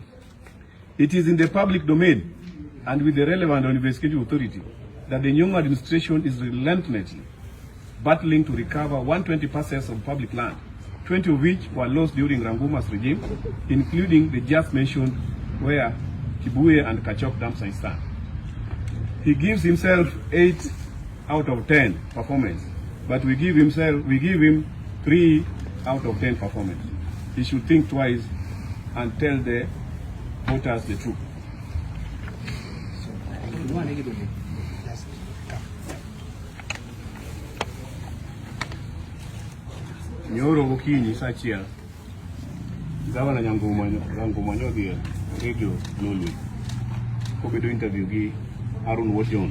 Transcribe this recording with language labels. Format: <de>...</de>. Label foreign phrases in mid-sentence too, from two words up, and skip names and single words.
<en>It is in the public domain and with the relevant investigative authority that the Nyong'o administration is relentlessly battling to recover 120 parcels of public land, 20 of which were lost during Ranguma's regime, including the just mentioned where Kibuye and Kachok dam site stand. He gives himself 8 out of 10 performance, but we give him 3 out of 10 performance. He should think twice and tell the voters the truth.</en> <luo>Nyoro gokinyi saa achiel, Gavana Ranguma nodhi radio Nolwe kobedo interview gi Harun Wojon.</luo>